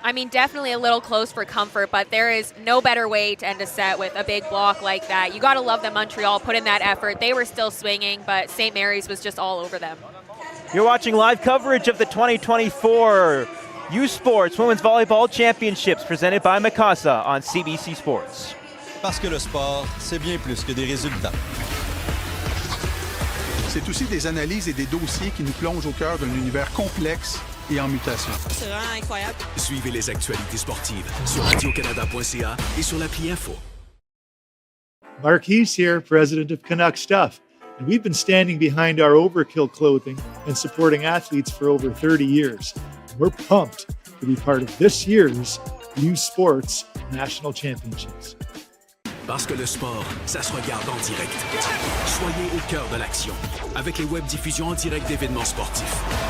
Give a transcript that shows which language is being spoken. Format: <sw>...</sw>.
<en>I mean, definitely a little close for comfort, but there is no better way to end a set with a big block like that. You got to love that Montreal put in that effort. They were still swinging, but St. Mary's was just all over them. You're watching live coverage of the 2024 U Sports Women's Volleyball Championships presented by McMaster on CBC Sports.</en> <fr>Parce que le sport, c'est bien plus que des résultats. C'est aussi des analyses et des dossiers qui nous plongent au cœur d'un univers complexe et en mutation. C'est vraiment incroyable. Suivez les actualités sportives sur radiocanada.ca et sur l'appli Info.</fr> <en>Marquise here, president of Canuck Stuff, and we've been standing behind our Overkill clothing and supporting athletes for over 30 years. We're pumped to be part of this year's U Sports National Championships.</en> <fr>Parce que le sport, ça se regarde en direct. Soyez au cœur de l'action avec les web diffusions en direct d'événements sportifs.</fr>